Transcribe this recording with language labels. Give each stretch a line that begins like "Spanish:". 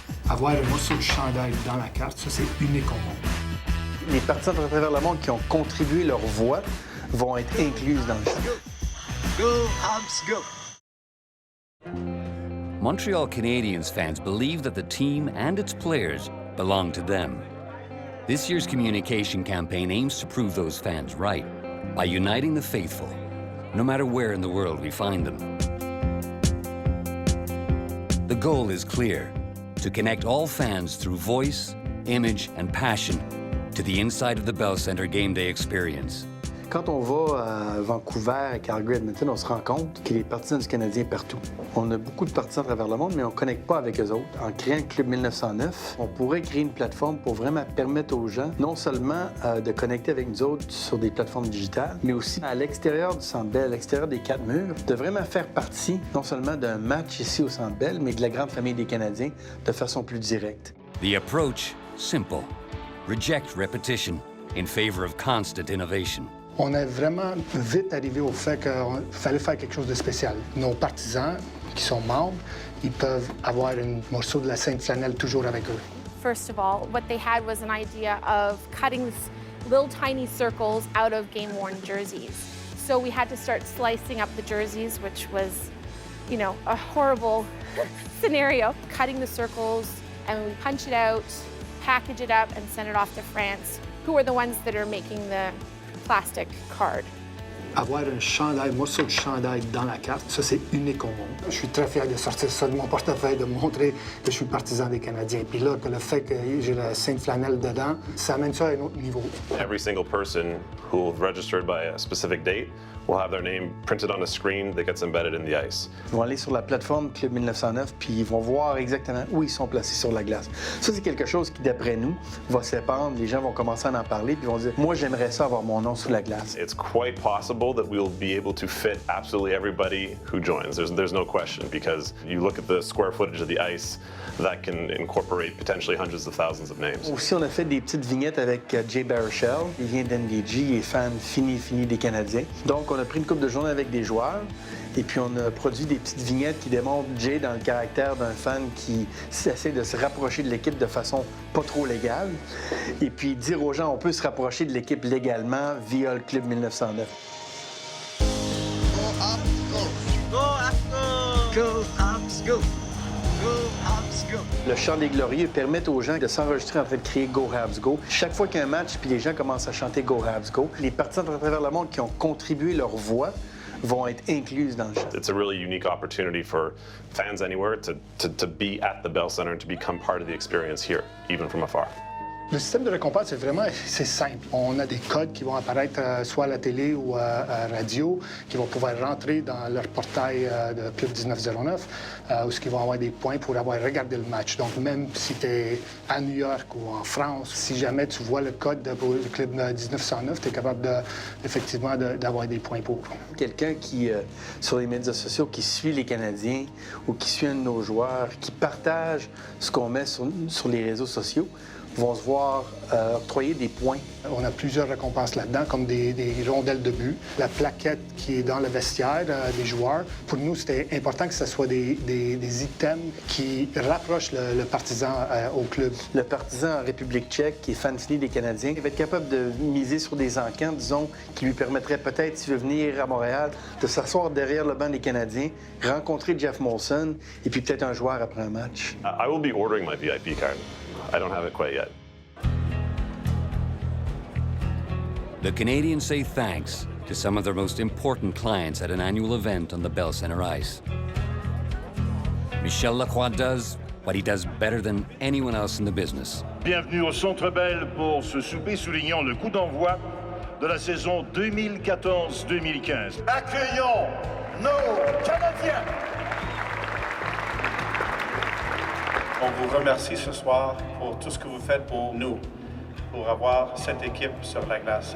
French: Avoir un morceau de chandail dans la carte, ça c'est unique au monde. Les partisans à travers le monde qui ont contribué leur voix vont être incluses dans le jeu.
English: Go, Habs, go! Montreal Canadiens fans believe that the team and its players belong to them. This year's communication campaign aims to prove those fans right by uniting the faithful, no matter where in the world we find them. The goal is clear: to connect all fans through voice, image, and passion to the inside of the Bell Centre game day experience.
French: Quand on va à Vancouver, à Calgary, Edmonton, on se rend compte qu'il y a des partisans du Canadien partout. On a beaucoup de partisans à travers le monde, mais on ne connecte pas avec eux autres. En créant le Club 1909, on pourrait créer une plateforme pour vraiment permettre aux gens non seulement de connecter avec nous autres sur des plateformes digitales, mais aussi à l'extérieur du Centre Bell, à l'extérieur des 4 murs, de vraiment faire partie non seulement d'un match ici au Centre Bell, mais de la grande famille des Canadiens de façon plus directe.
English: The approach, simple. Reject repetition in favor of constant innovation.
French: On est vraiment vite arrivé au fait qu'il fallait faire quelque chose de spécial. Nos partisans qui sont membres, ils peuvent avoir un morceau de la Sainte Flanelle toujours avec eux.
English: First of all, what they had was an idea of cutting little tiny circles out of game-worn jerseys. So we had to start slicing up the jerseys, which was, you know, a horrible scenario. Cutting the circles, and we punch it out, package it up, and send it off to France, who are the ones that are making the plastic card.
French: Avoir un chandail, morceau de chandail dans la carte, ça c'est unique au monde. Je suis très fier de sortir ça de mon portefeuille, de montrer que je suis partisan des Canadiens. Puis là, que le fait que j'ai la Sainte Flanelle dedans, ça amène ça à un autre niveau.
English: Every single person who registered by a specific date will have their name printed on a screen that gets embedded in the ice.
French: Ils vont aller sur la plateforme Club 1909, puis ils vont voir exactement où ils sont placés sur la glace. Ça, c'est quelque chose qui, d'après nous, va s'épandre. Les gens vont commencer à en parler, puis ils vont dire « Moi, j'aimerais ça avoir mon nom sur la glace ».
English: It's quite possible that we'll be able to fit absolutely everybody who joins. There's no question, because you look at the square footage of the ice, that can incorporate potentially hundreds of thousands of names.
French: Aussi, on a fait des petites vignettes avec Jay Baruchel. Il vient d'NDG, il est fan fini des Canadiens. Donc, on a pris une couple de journées avec des joueurs et puis on a produit des petites vignettes qui démontrent Jay dans le caractère d'un fan qui essaie de se rapprocher de l'équipe de façon pas trop légale. Et puis dire aux gens, on peut se rapprocher de l'équipe légalement via le Club 1909.
English: Go, Habs, go! Go, Habs, go! Go, Habs, go! Go, Habs, go!
French: Le chant des glorieux permet aux gens de s'enregistrer en train de crier Go Habs Go. Chaque fois qu'il y a un match, puis les gens commencent à chanter Go Habs Go, les partisans à travers le monde qui ont contribué leur voix vont être incluses dans le chant.
English: It's a really unique opportunity for fans anywhere to be at the Bell Centre and to become part of the experience here, even from afar.
French: Le système de récompense, c'est simple. On a des codes qui vont apparaître soit à la télé ou à radio, qui vont pouvoir rentrer dans leur portail de Club 1909, où ils vont avoir des points pour avoir regardé le match. Donc, même si tu es à New York ou en France, si jamais tu vois le code pour le Club 1909, tu es capable effectivement d'avoir des points pour. Quelqu'un qui, sur les médias sociaux, qui suit les Canadiens ou qui suit un de nos joueurs, qui partage ce qu'on met sur les réseaux sociaux, vont se voir octroyer des points. On a plusieurs récompenses là-dedans, comme des rondelles de but, la plaquette qui est dans le vestiaire des joueurs. Pour nous, c'était important que ce soit des items qui rapprochent le partisan au club. Le partisan en République tchèque, qui est fan fini des Canadiens, il va être capable de miser sur des encans, disons, qui lui permettraient peut-être, s'il veut venir à Montréal, de s'asseoir derrière le banc des Canadiens, rencontrer Jeff Molson et puis peut-être un joueur après un match.
English: I will be ordering my VIP card. I don't have it quite yet. The Canadians say thanks to some of their most important clients at an annual event on the Bell Center ice. Michel Lacroix does what he does better than anyone else in the business.
French: Bienvenue au Centre Bell pour ce souper soulignant le coup d'envoi de la saison 2014-2015. Accueillons nos Canadiens! On vous remercie ce soir pour tout ce que vous faites pour nous, pour avoir cette équipe sur la glace.